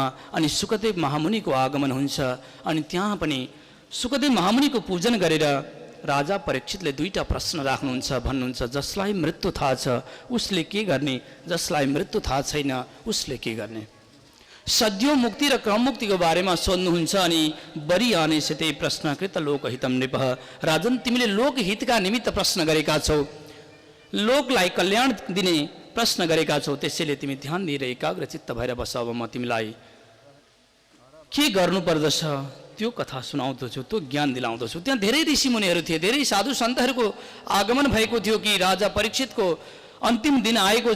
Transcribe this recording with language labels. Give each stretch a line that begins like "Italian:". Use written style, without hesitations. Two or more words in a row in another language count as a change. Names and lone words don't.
Nepali: अनि सुकदेव महामुनिको आगमन हुन्छ। अनि त्यहाँ पनि सुकदेव महामुनिको पूजन गरेर राजा परीक्षितले 2टा प्रश्न राख्नुहुन्छ। भन्नुहुन्छ, जसलाई मृत्यु थाहा छ उसले के गर्ने, जसलाई मृत्यु थाहा छैन उसले के गर्ने? सद्यो मुक्ति र क्रम मुक्तिको बारेमा सोध्नुहुन्छ।
Sanskrit: अनि बरी आने सितै प्रश्न कृत लोकहितम नृपः।
Nepali: राजन, तिमीले लोकहितका निमित्त प्रश्न गरेका छौ, लोकलाई कल्याण दिने प्रश्न गरेका छौ, त्यसैले तिमी ध्यान दिएर एकाग्र चित्त भएर बस। अब म तिमीलाई के गर्नुपर्दछ त्यो कथा सुनाउँदछु, त्यो ज्ञान दिलाउँदछु। त्यहाँ धेरै ऋषिमुनिहरू थिए, धेरै साधु सन्तहरूको आगमन भएको थियो कि राजा परीक्षितको अन्तिम दिन आएको छ।